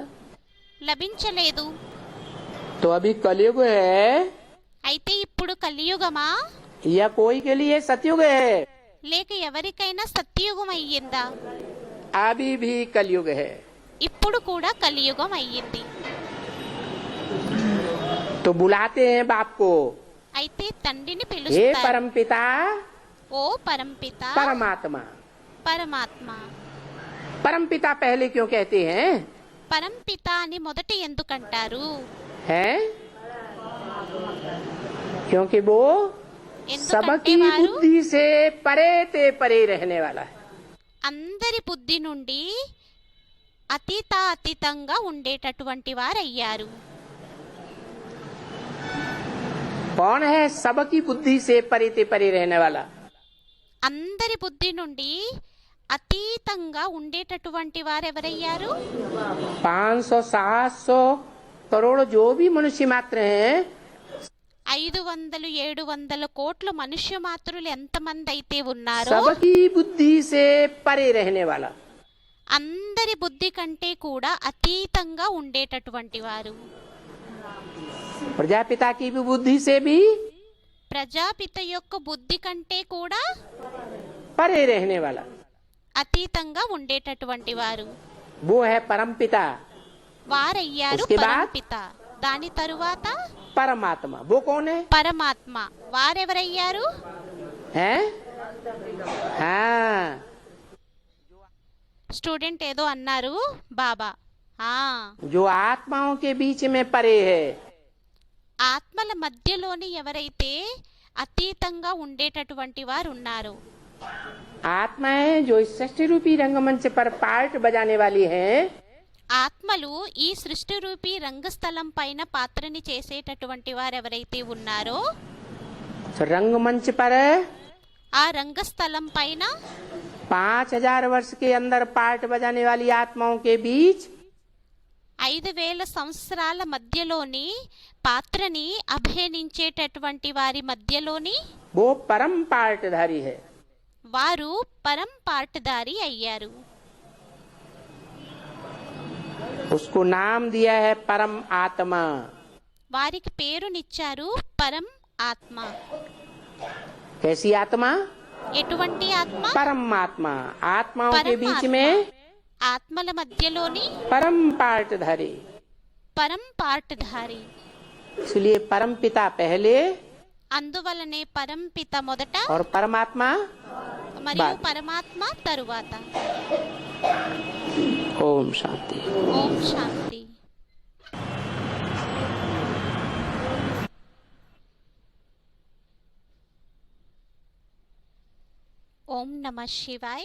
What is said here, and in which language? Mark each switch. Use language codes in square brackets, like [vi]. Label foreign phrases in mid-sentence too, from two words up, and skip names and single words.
[te] లభించలేదు. [hi] तो अभी कलयुग है [te] అయితే ఇప్పుడు కలియుగమా [hi] या कोई के लिए सतयुग है? [te] లేక ఎవరికైనా సత్యయుగం అయ్యిందా? [hi] अभी भी कलयुग है। [te] ఇప్పుడు కూడా కలియుగం అయ్యింది. [hi] तो बुलाते हैं बाप को, [te] అయితే తండ్రిని [hi] हे [te] పిలుస్తారు. [hi] परम पिता [te] ఓ పరంపిత [hi] परमात्मा। [te] పరమాత్మ [hi] परमपिता पहले क्यों कहते हैं? [te] పరంపిత అని మొదట ఎందుకంటారు? [hi] हैं? क्योंकि वो [te] ఎందుకంటే [hi] सबकी [te] వారు [hi] बुद्धि से परे ते परे रहने वाला है। [te] అందరి బుద్ధి నుండి అతీతంగా ఉండేటటువంటి వారయ్యారు. [hi] कौन है सबकी बुद्धि से परे ते परे रहने वाला? [te] అందరి బుద్ధి నుండి అతీతంగా ఉండేటటువంటి వారెవరయ్యారు? [hi] 500-700 करोड़ जो भी मनुष्य मात्र हैं, [te] 500-700 కోట్ల మనుష్య మాత్రులు ఎంతమంది అయితే ఉన్నారో [hi] सबकी बुद्धि से परे रहने वाला, [te] అందరి బుద్ధి కంటే కూడా అతీతంగా ఉండేటటువంటి వారు. [hi] प्रजापिता की भी बुद्धि से भी [te] ప్రజాపిత యొక్క బుద్ధి కంటే కూడా [hi] परे रहने वाला, [te] అతీతంగా ఉండేటటువంటి వారు [hi] वो है परमपिता। [te] వారయ్యారు [hi] उसके बाद? [te] పరంపిత. దాని తరువాత [hi] परमात्मा, वो कौन है? [te] పరమాత్మ. వారెవరయ్యారు? [hi] हैं? हाँ, [te] స్టూడెంట్ ఏదో అన్నారు బాబా. [hi] जो आत्माओं के बीच में परे है, [te] ఆత్మల మధ్యలోని ఎవరైతే అతీతంగా ఉండేటటువంటి వారు ఉన్నారో [hi] आत्माएं जो इस सृष्टि रूपी रंगमंच पर पार्ट बजाने वाली हैं, [te] ఆత్మలు ఈ సృష్టి రూపీ రంగస్థలం పైన పాత్రని చేసేటటువంటి వారు ఎవరైతే ఉన్నారో [hi] तो रंगमंच पर [te] ఆ రంగస్థలం పైన [hi] 5000 वर्ष के अंदर पार्ट बजाने वाली आत्माओं के बीच [te] 5000 సంవత్సరాల మధ్యలోని పాత్రని అభినయించేటటువంటి వారి మధ్యలోని [hi] वो परम पार्टधारी है। [te] వారు పరం పాటదారి అయ్యారు. [hi] उसको नाम दिया है परम आत्मा। [te] వారికి పేరునిచ్చారు పరం ఆత్మ. [hi] कैसी आत्मा? [te] ఎటువంటి ఆత్మ? [hi] परम आत्मा। आत्माओं के बीच [te] పరమాత్మ. [hi] में [te] ఆత్మల మధ్యలోని [hi] परम पार्टधारी, [te] పరం పాటధారి. [hi] इसलिए परम पिता पहले [te] అందువలనే పరంపిత మొదట [hi] और परमात्मा [te] మరియు [hi] బాద్. [te] పరమాత్మ తరువాత. [hi] ओम शांति। [te] ఓం శాంతి. ఓం నమ శివాయ్.